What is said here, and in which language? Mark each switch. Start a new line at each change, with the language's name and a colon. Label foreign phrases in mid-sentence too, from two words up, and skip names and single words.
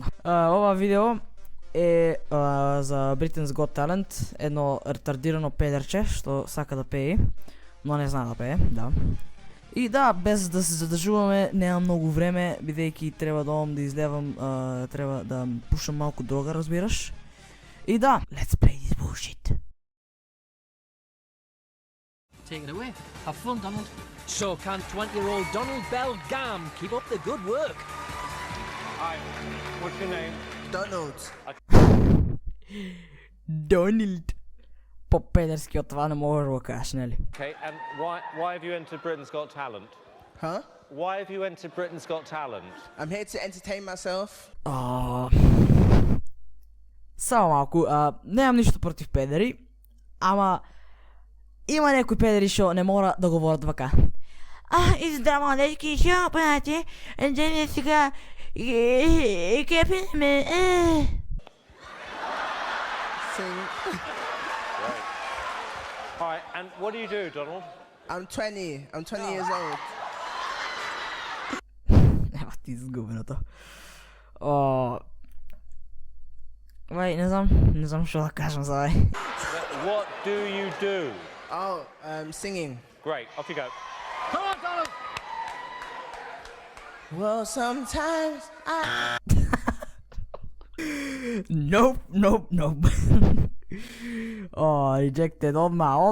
Macedonian: Ова видео е за Britain's Got Talent, едно ретардирано педерче што сака да пее, но не знае да пее, да. И да, без да се задржуваме, нема многу време, бидејќи треба да одам да излевам, треба да пушам малку дрога, разбираш? И да,
English: let's play this bullshit. Take it away. Have fun, Donald. So can 20-year-old Donald Bell Gam keep up the good work? Hi, what's your name? Donald. Donald.
Macedonian: По-педерски од това не можеш да го кажеш, нели?
English: Okay, and why have you entered Britain's Got Talent? Huh? Why have you entered Britain's Got Talent? I'm here to entertain myself.
Macedonian: Само малку, немам ништо против педери, ама има некои педери што не мора да говорат вака. И здраво, дечки, што правите? Денес сега ќе пееме.
English: Sing. Alright, and what do you do, Donald? I'm 20. I'm 20 years old.
Macedonian: Ева ти изгубеното. Не знам што да кажам за овај.
English: What do you do? Oh, singing. Great, off you go. Come on, Donald! Well, sometimes I... Nope. Rejected, odmah.